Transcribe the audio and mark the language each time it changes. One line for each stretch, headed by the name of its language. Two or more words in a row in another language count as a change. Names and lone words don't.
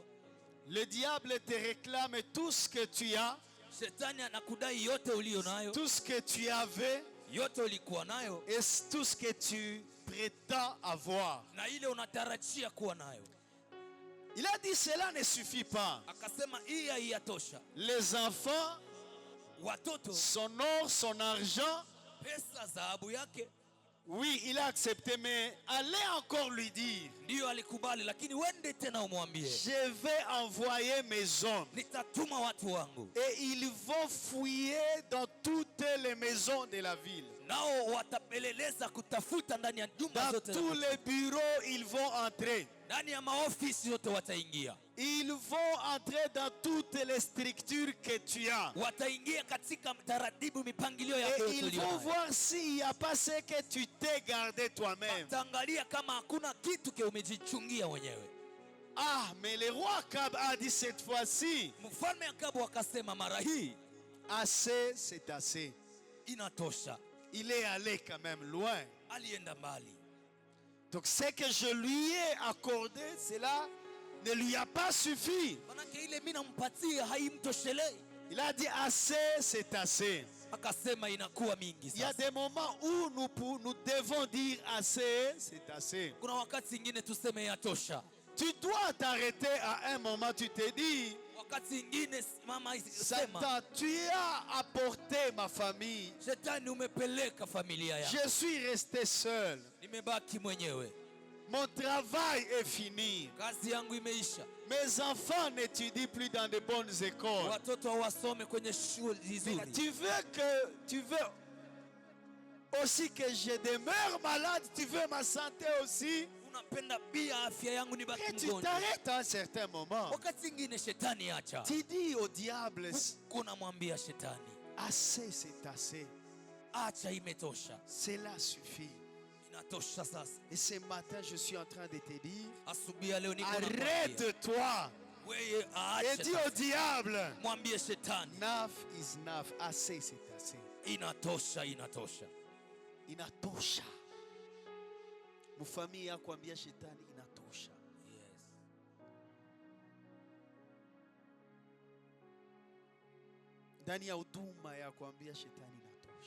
French: le diable te réclame tout ce que tu as,
Swahili: shetani anakudai yote ulio nayo,
French: tout ce que tu avais
Swahili: yote ulikuwa nayo
French: et tout ce que tu prétends avoir.
Swahili: na ile unatarajia kuwa nayo.
French: Il a dit cela ne suffit pas.
Swahili: Akasema hii haiyatosha.
French: Les enfants,
Swahili: Watoto,
French: son or, son argent,
Swahili: pesa, dhahabu yake,
French: oui, il a accepté, mais allez encore lui dire,
Swahili: ndiyo alikubali, lakini wende tena umwambie,
French: je vais envoyer mes hommes
Swahili: nitatuma watu wangu
French: et ils vont fouiller dans toutes les maisons de la ville.
Swahili: nao watapeleleza kutafuta ndani ya nyumba
French: Dans
Swahili: zote,
French: tous les bureaux, ils vont entrer.
Swahili: ndani ya maofisi yote wataingia,
French: Ils vont entrer dans toutes les structures que tu as.
Swahili: wataingia katika taratibu, mipangilio yako
French: Et
Swahili: yote
French: ils
Swahili: uliyo
French: vont
Swahili: nayo.
French: voir s'il n'y a pas ce que tu t'es gardé toi-même.
Swahili: Wataangalia kama hakuna kitu ke umejichungia mwenyewe.
French: Ah, mais le roi Akab a dit cette fois-ci,
Swahili: Mfalme Akabu akasema mara hii
French: assez, c'est assez.
Swahili: inatosha.
French: Il est allé quand même loin.
Swahili: Alienda mbali.
French: Donc ce que je lui ai accordé, cela ne lui a pas suffi.
Swahili: Manake ile mimi nampatia haimtoshelei.
French: Il a dit assez, c'est assez.
Swahili: Akasema inakuwa mingi
French: Il y a
Swahili: sasa.
French: des moments où nous devons dire assez, c'est assez.
Swahili: Kuna wakati ingine tuseme yatosha.
French: Tu dois t'arrêter à un moment, tu te dis,
Swahili: Wakati ingine mama sema,
French: Satan, tu as apporté ma famille.
Swahili: shetani umepeleka familia yangu.
French: Je suis resté seul.
Swahili: Nimebaki mwenyewe.
French: Mon travail est fini.
Swahili: Kazi yangu imeisha.
French: Mes enfants n'étudient plus dans de bonnes écoles.
Swahili: Watoto wasome kwenye shule nzuri.
French: Tu veux aussi que je demeure malade, tu veux ma santé aussi.
Swahili: Unapenda pia afya yangu
French: Et
Swahili: nibaki
French: tu
Swahili: mgonjwa.
French: t'arrêtes à un certain moment.
Swahili: Wakati ingine shetani acha.
French: Tu dis au diable,
Swahili: Kuna mwambia shetani,
French: assez, c'est assez.
Swahili: acha imetosha.
French: Cela suffit. Et ce matin, je suis en train de te dire, arrête-toi et dis au diable,
English: enough is enough.
French: Assez, c'est assez.
Swahili: Inatosha. Inatosha. Mufamii yako ambia shetani inatosha. Yes. Ndani ya huduma ya kuambia shetani inatosha.